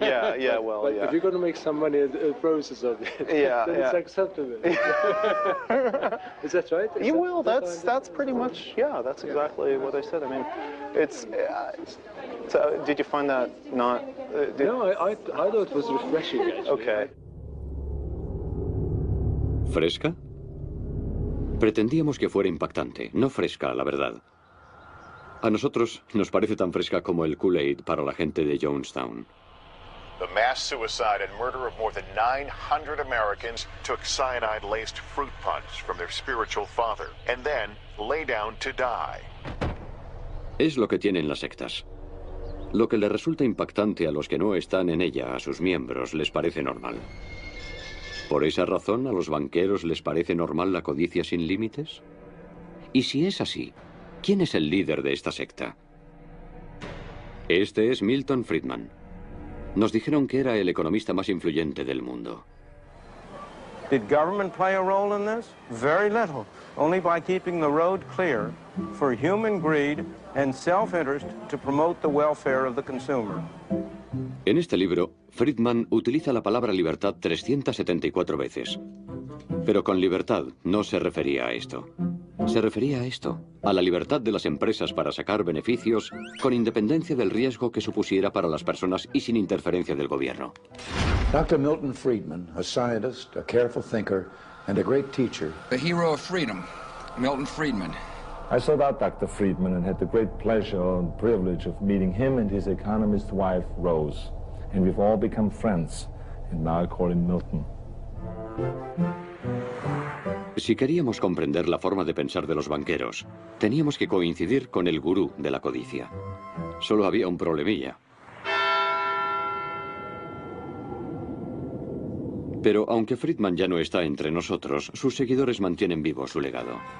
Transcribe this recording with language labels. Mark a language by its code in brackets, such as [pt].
[en] if you're going to make some money in the process of it, then it's acceptable. Is that right? You will. That's pretty much. Yeah, that's exactly what I said. I mean, it's. So, did you find that not? No, I thought it was refreshing. Actually. Okay. [es] ¿Fresca? Pretendíamos que fuera impactante, no fresca, la verdad. A nosotros nos parece tan fresca como el Kool-Aid para la gente de Jonestown. [en] The mass suicide and murder of more than 900 Americans took cyanide-laced fruit punch from their spiritual father and then lay down to die. [es] Es lo que tienen las sectas. Lo que le resulta impactante a los que no están en ella, a sus miembros, les parece normal. ¿Por esa razón a los banqueros les parece normal la codicia sin límites? Y si es así, ¿quién es el líder de esta secta? Este es Milton Friedman. Nos dijeron que era el economista más influyente del mundo. [en] Did government play a role in this? Very little. Only by keeping the road clear for human greed and self-interest to promote the welfare of the consumer. [es] En este libro, Friedman utiliza la palabra libertad 374 veces. Pero con libertad no se refería a esto. Se refería a esto, a la libertad de las empresas para sacar beneficios con independencia del riesgo que supusiera para las personas y sin interferencia del gobierno. [en] Dr. Milton Friedman, a scientist, a careful thinker, and a great teacher. The hero of freedom, Milton Friedman. I sought out Dr. Friedman and had the great pleasure and privilege of meeting him and his economist wife, Rose. And we've all become friends, and now I call him Milton. [es] Si queríamos comprender la forma de pensar de los banqueros, teníamos que coincidir con el gurú de la codicia. Solo había un problemilla. Pero aunque Friedman ya no está entre nosotros, sus seguidores mantienen vivo su legado.